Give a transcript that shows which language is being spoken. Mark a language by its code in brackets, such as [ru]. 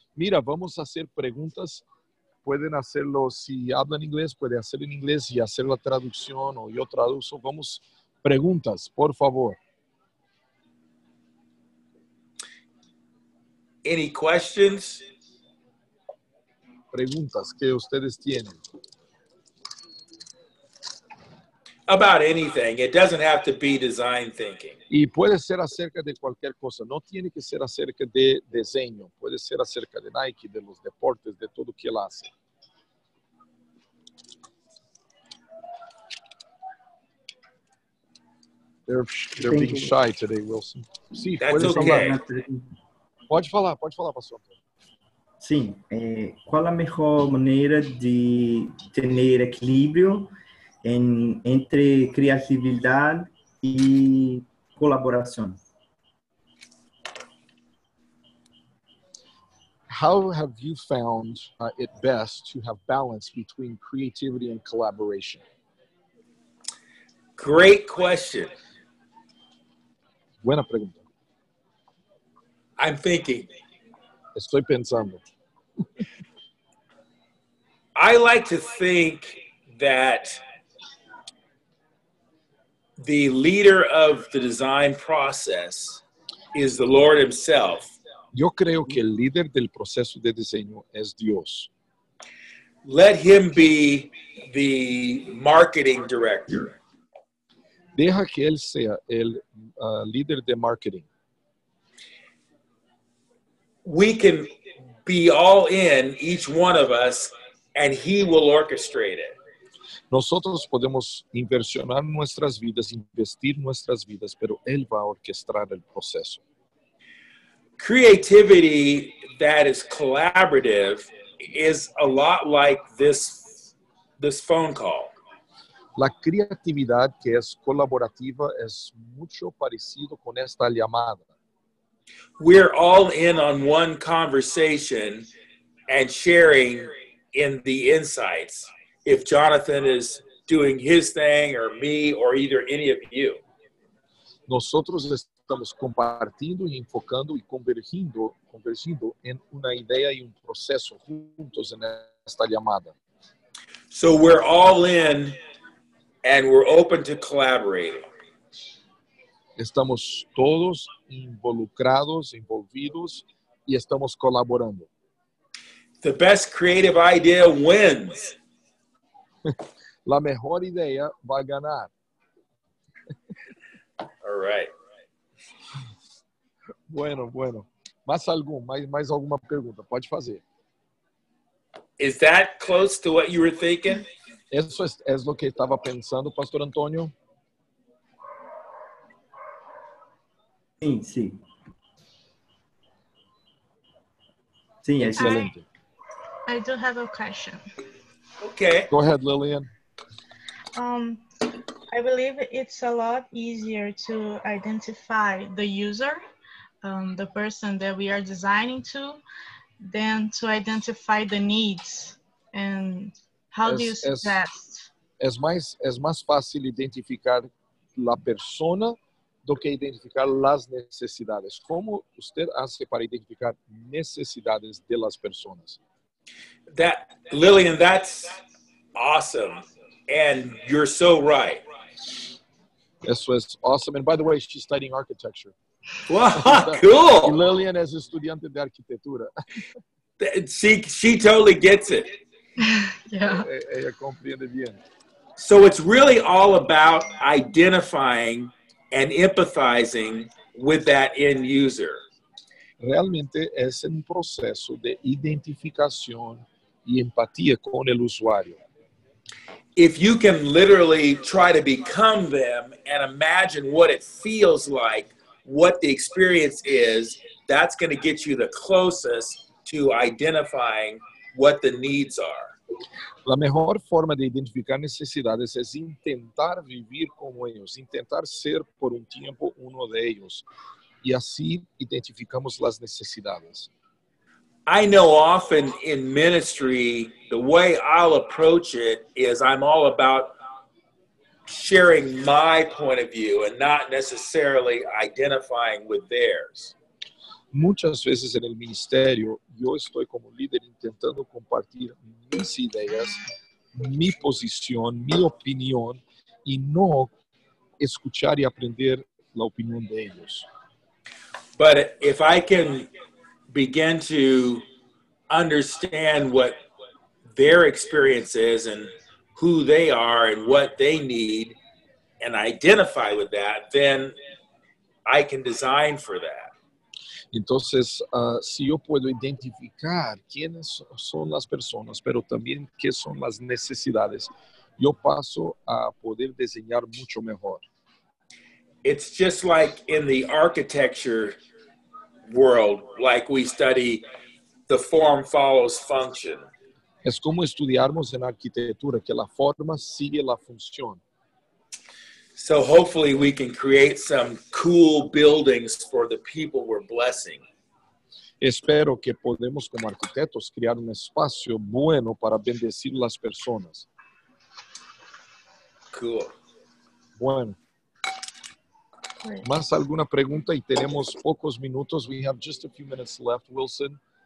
[es] Mira, vamos a hacer preguntas. Pueden hacerlo, si hablan inglés, puede hacer en inglés y hacer la traducción o yo traduzco. Vamos, preguntas, por favor. [en] Any questions? [es] Preguntas que ustedes tienen. [en] About anything. It doesn't have to be design thinking. [es] Y puede ser acerca de cualquier cosa. No tiene que ser acerca de diseño. Puede ser acerca de Nike, de los deportes, de todo que él hace. [en] They're being shy today, Wilson. [pt] Sim, [en] That's [pt] pode [en] okay. [pt] falar. Pode falar, pastor. Sim, qual a melhor maneira de ter equilíbrio entre criatividade e colaboração? [en] How have you found it best to have balance between creativity and collaboration? Great question. [es] Buena pregunta. [en] I'm thinking. [es] Estoy pensando. [en] I like to think that the leader of the design process is the Lord himself. [es] Yo creo que el líder del proceso de diseño es Dios. [en] Let him be the marketing director. [es] Deja que él sea el líder de marketing. [en] We can be all in, each one of us, and he will orchestrate it. [es] Nosotros podemos inversionar nuestras vidas, investir nuestras vidas, pero él va a orquestar el proceso. [en] Creativity that is collaborative is a lot like this phone call. [es] La creatividad que es colaborativa es mucho parecido con esta llamada. [en] We're all in on one conversation and sharing in the insights. If Jonathan is doing his thing, or me, or either any of you. [es] Nosotros estamos compartiendo y enfocando y convergindo en una idea y un proceso juntos en esta llamada. [en] So we're all in and we're open to collaborating. [es] Estamos todos involucrados, envolvidos y estamos colaborando. [en] The best creative idea wins. [es] La mejor idea va a ganar. [en] All right. [es] Bueno. [pt] Mais alguma pergunta? Pode fazer. [en] Is that close to what you were thinking? [es] Eso es lo que estaba pensando, Pastor Antônio? [pt] Sim. Sim, é [es] Excelente. [en] I do have a question. Okay. Go ahead, Lillian. I believe it's a lot easier to identify the user, the person that we are designing to, than to identify the needs. And how do you suggest? [es] Es más fácil identificar la persona do que identificar las necesidades. ¿Cómo usted hace para identificar necesidades de las personas? [en] Lillian, that's awesome. And you're so right. [es] Eso es awesome. [en] And by the way, she's studying architecture. Wow, cool. [es] Lillian es estudiante de arquitectura. [en] She totally gets it. Yeah. [es] Ella comprende bien. [en] So it's really all about identifying and empathizing with that end user. [es] Realmente es un proceso de identificación y empatía con el usuario. [en] If you can literally try to become them and imagine what it feels like, what the experience is, that's going to get you the closest to identifying what the needs are. [es] La mejor forma de identificar necesidades es intentar vivir como ellos, intentar ser por un tiempo uno de ellos. Y así identificamos las necesidades. [en] I know often in ministry, the way I'll approach it is I'm all about sharing my point of view and not necessarily identifying with theirs. [es] Muchas veces en el ministerio, yo estoy como líder intentando compartir mis ideas, mi posición, mi opinión, y no escuchar y aprender la opinión de ellos. [en] But if I can begin to understand what their experience is and who they are and what they need and identify with that, then I can design for that. [es] Entonces, si yo puedo identificar quiénes son las personas, pero también qué son las necesidades, yo paso a poder diseñar mucho mejor. [en] it's just like in the architecture world, like we study the form follows function. [es] Es como estudiarmos en arquitectura, que la forma sigue la función. [en] So hopefully we can create some cool buildings for the people we're blessing. [es] Espero que podemos como arquitectos crear un espacio bueno para bendecir las personas. [en] Cool. [es] Bueno. [en] Great. [es] ¿Más alguna pregunta? Y tenemos pocos minutos. [en] We have just a few minutes left, Wilson.